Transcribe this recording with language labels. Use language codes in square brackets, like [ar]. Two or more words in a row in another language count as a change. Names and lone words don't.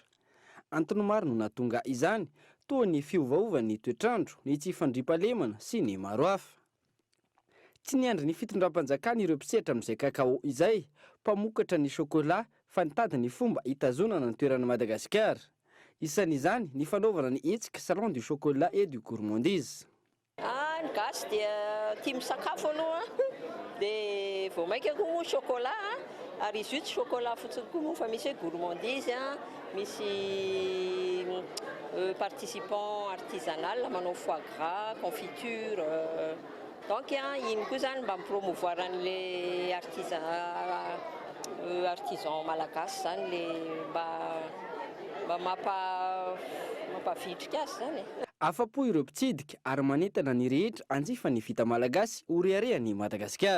[mg] Antony maro no nahatonga izany, toa ny fiovaovan'ny toetrandro, ny tsy fandriam-pahalemana sy ny maro hafa. Tsy niandry ny fitondram-panjakana ireo mpisehatra amin'izay kakao izay, mpamokatra ny chocolat fa nitady ny fomba hitazonana ny toeran'i Madagasikara. Isan'izany ny fanaovana ny hetsika [fr] salon du chocolat et du gourmandise. [mg] Ny gasy dia tia misakafo aloha dia vao maika koa moa chocolat ary izy io tsy chocolat fotsiny koa moa fa misy hoe gourmandise misy [fr] participant artisanal [mg] manao [fr] foie gras, confiture donc [mg] iny koa zany mba mipromouvoir an' [fr] le artisan [mg] malagasy zany le mba mampavitrika azy zany. Afa-po ireo mpitsidika ary manentana ny rehetra anjifa ny vita malagasy ho reharehan'ny Madagasikara.